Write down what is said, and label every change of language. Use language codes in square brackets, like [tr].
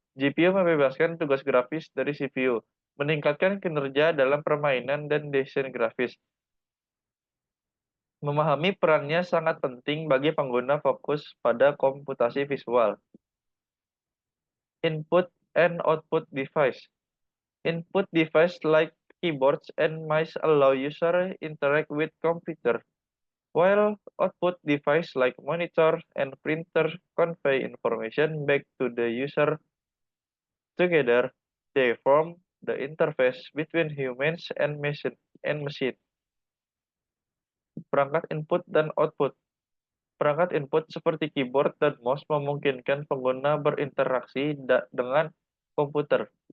[id] GPU membebaskan tugas grafis dari CPU, meningkatkan kinerja dalam permainan dan desain grafis. Memahami perannya sangat penting bagi pengguna fokus pada komputasi visual. [en] Input and output device. Input device like keyboards and mice allow user interact with computer, while output device like monitor and printer convey information back to the user. Together, they form the interface between humans and machine. [id] Perangkat input dan output. Perangkat input seperti keyboard dan mouse memungkinkan pengguna berinteraksi dengan komputer.